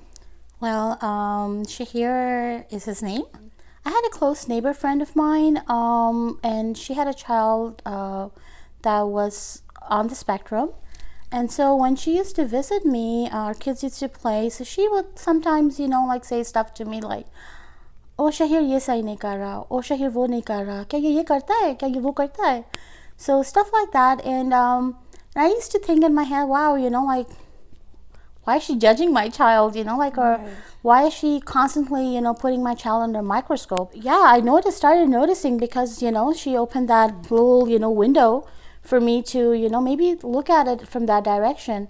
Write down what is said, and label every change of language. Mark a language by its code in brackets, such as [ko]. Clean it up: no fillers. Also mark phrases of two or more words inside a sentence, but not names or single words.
[en] Well, Shahir is his name. I had a close neighbor friend of mine, and she had a child that was on the spectrum. And so when she used to visit me, our kids used to play. So she would sometimes, say stuff to me like, [hi] "Oh Shahir, ये सही नहीं कर रहा. Oh Shahir, वो नहीं कर रहा. क्या ये करता है? क्या ये वो करता है?" [en] So stuff like that. And I used to think in my head, wow, why is she judging my child? Or why is she constantly, putting my child under a microscope? Yeah, I started noticing because, she opened that little, window for me to, maybe look at it from that direction.